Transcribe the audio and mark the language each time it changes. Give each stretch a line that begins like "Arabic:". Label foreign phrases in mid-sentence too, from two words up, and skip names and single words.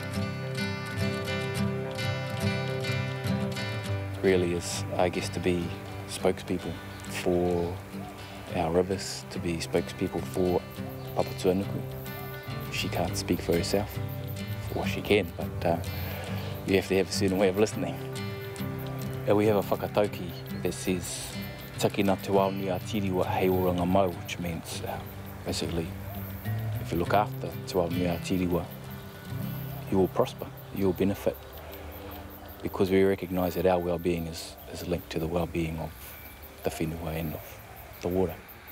English: Really is, I guess, to be spokespeople for our rivers, to be spokespeople for Papatuanuku. She can't speak for herself, or she can, but you have to have a certain way of listening. We have a whakatauki that says
Māori: Takina te wao ni a tiriwa hei oranga mau,
English: which means basically if you look after
Māori: te wao ni a tiriwa,
English: you will prosper, you will benefit, because we recognise that our well-being is linked to the well-being of the whenua and of the water.